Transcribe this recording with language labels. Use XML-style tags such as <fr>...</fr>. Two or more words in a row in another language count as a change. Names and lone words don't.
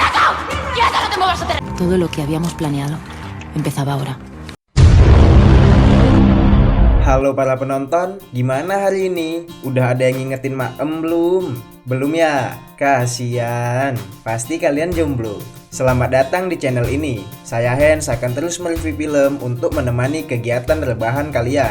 <es>¡Quieta, no te muevas! Todo lo que habíamos planeado empezaba ahora.</es> <id>Halo para penonton, gimana hari ini? Udah ada yang ngingetin Maem belum? Belum ya? Kasian, pasti kalian jomblo. Selamat datang di channel ini. Saya Hans akan terus mereview film untuk menemani kegiatan rebahan kalian.</id>